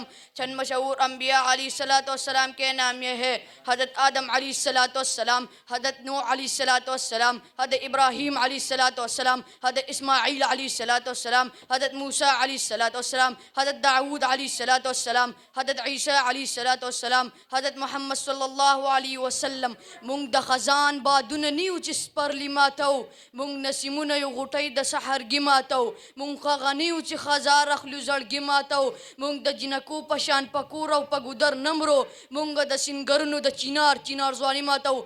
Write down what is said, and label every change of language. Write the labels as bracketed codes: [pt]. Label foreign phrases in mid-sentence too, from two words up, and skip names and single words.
[ur] چند مشہور انبیاء [ar] علیہ الصلاۃ والسلام [ur] کے نام یہ ہے: حضرت آدم [ar] علیہ الصلاۃ والسلام، [ur] حضرت نوح [ar] علیہ الصلاۃ والسلام، [ur] حضرت ابراہیم [ar] علیہ الصلاۃ والسلام، [ur] حضرت اسماعیل [ar] علیہ الصلاۃ والسلام، [ur] حضرت موسیٰ [ar] علیہ الصلاۃ والسلام، [ur] حضرت داؤد [ar] علیہ الصلاۃ والسلام، [ur] حضرت عیسیٰ [ar] علیہ الصلاۃ والسلام، [ur] حضرت محمد [ar] صلی اللہ علیہ وسلم. [ps] مونږ د خزان بادونه نیو چې سپرلي ماتو، مونږ نسیمونه یو غوټۍ د سحرګي ماتو، مونږ هغه نیو چې خزار اخلو زړګي ماتو، مونږ د جنکو په شان په کور او په ګودر نمرو، مونږ د سنګرونو د چینار ځواني ماتو.